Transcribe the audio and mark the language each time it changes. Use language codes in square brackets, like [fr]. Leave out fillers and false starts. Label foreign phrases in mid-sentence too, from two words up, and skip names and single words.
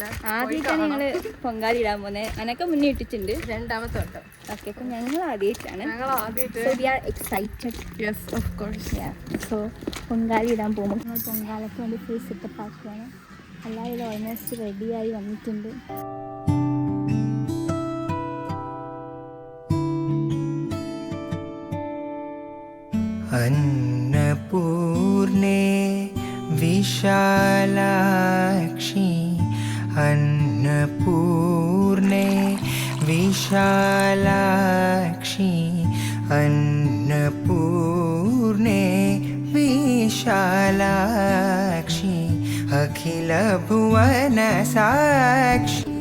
[ml] ആദ്യമായിട്ടാണ് ഞങ്ങൾ പൊങ്കാലിടാൻ പോകുന്നത്. അതിനൊക്കെ മുന്നേ ഇട്ടിട്ടുണ്ട്. രണ്ടാമത്തെ വട്ടം. ഓക്കെ, അപ്പം ഞങ്ങൾ ആദ്യമായിട്ടാണ്. [en] so we are excited. yes, of course. [ml] സോ പൊങ്കാലിടാൻ പോകുമ്പോൾ നമ്മൾ പൊങ്കാലയ്ക്ക് വേണ്ടി [en] full setup [ml] ആക്കുകയാണ്. എല്ലാവരും ഓൾമോസ്റ്റ് റെഡിയായി വന്നിട്ടുണ്ട്. [sa] अन्नपूर्णे विशालाक्षी, अन्नपूर्णे विशालाक्षी, अन्नपूर्णे विशालाक्षी, अखिल भुवन साक्षी.